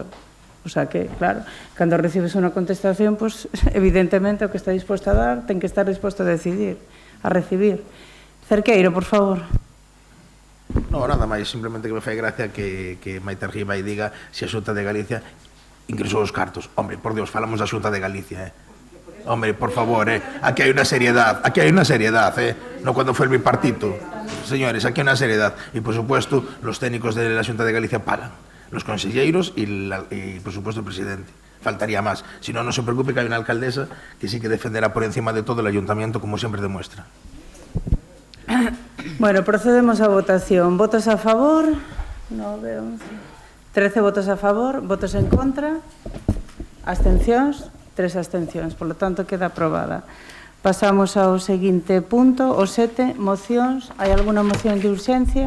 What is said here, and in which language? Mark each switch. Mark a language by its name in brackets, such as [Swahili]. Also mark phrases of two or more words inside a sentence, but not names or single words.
[Galician] O sea que, claro, cando recibes unha contestación, pues, evidentemente, o que está disposto a dar, ten que estar disposto a decidir, a recibir. Cerqueiro, por favor. No, nada máis, simplemente que me fai gracia que Maite Argiva e diga se a Xunta de Galicia ingresou os cartos. [Spanish] Hombre, por Dios, [Galician] falamos da Xunta de Galicia, [Spanish] Hombre, por favor, aquí hay una seriedad, no cuando fue el bipartito. Señores, aquí hay una seriedad. Y, por supuesto, los técnicos de la Xunta de Galicia pagan, los conselleiros y, por supuesto, el presidente. Faltaría más. Si no, no se preocupe que hay una alcaldesa que sí que defenderá por encima de todo el ayuntamiento, como siempre demuestra. Bueno, procedemos a votación. ¿Votos a favor? 9, 11. [Galician] 13 votos a favor, votos en contra, abstencións, 3 abstencións. [Spanish] Por lo tanto, queda aprobada. [Galician] Pasamos ao seguinte punto, o 7, mocións. Hai alguna moción de urxencia?